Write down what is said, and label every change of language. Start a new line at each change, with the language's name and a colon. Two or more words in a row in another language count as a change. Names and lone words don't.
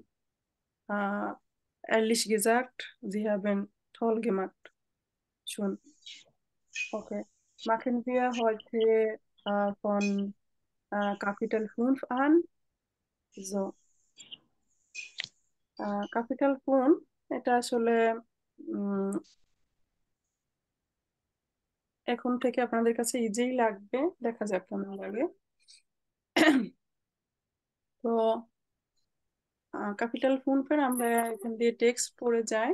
German: Äh, Ehrlich gesagt, Sie haben toll gemacht. Schon. Okay. Machen wir heute von Kapitel 5 an. So, Kapitel 5,
Bangla: এটা আসলে উম, এখন থেকে আপনাদের কাছে ইজিই লাগবে, দেখা যাক কেমন লাগে। তো
German: Kapitel fünf
Bangla: আমরা এখান দিয়ে টেক্সট পড়ে যাই।